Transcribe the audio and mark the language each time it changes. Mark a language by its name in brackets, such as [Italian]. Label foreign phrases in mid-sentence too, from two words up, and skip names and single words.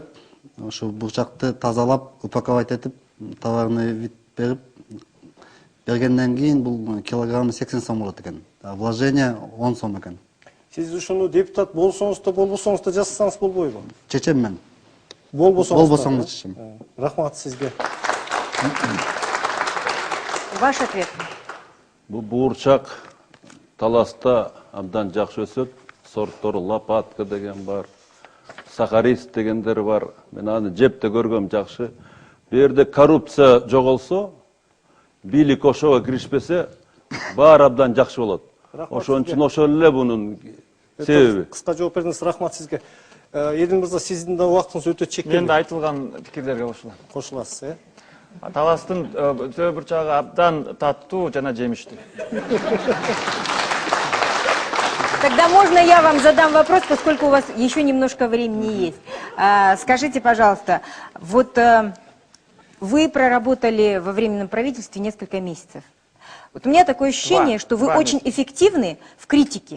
[Kyrgyz] Ушу бурчакты тазалап, упаковать этип, [Russian] товарный вид [Kyrgyz] берип бергенден кийин бул килограммы 80 сом болот экен. Вложение 10 сом экен. Сиз ушуну депутат болсоңуз да болбосоңуз да жасасаңыз болбойбу? Чечем мен. Болбосоңуз чечем. Рахмат сизге. [Russian] Ваш ответ. [Kyrgyz] Бул буурчак Таласта абдан жакшы өсөт. Сорттор лопатка деген бар, сахарис дегендер бар. Мен аны жеп те көргөм, жакшы. Бу жерде коррупция жоголсо, бийлик ошого киришпесе, баары абдан жакшы болот. Ошон үчүн ошол эле бунун себеби. Кыска жооп бердиңиз, рахмат сизге. Элин мырза, сиздин да убактыңыз өтө чектелүү. Мен да айтылган пикирлерге кошулам. Кошуласыз, э? Таластын төбүрчагы абдан таттуу жана жемиштүү. [Russian] Тогда можно я вам задам вопрос, поскольку у вас еще немножко времени есть. Скажите, пожалуйста, вот вы проработали во временном правительстве несколько месяцев. Вот у меня такое ощущение, что вы очень эффективны в критике.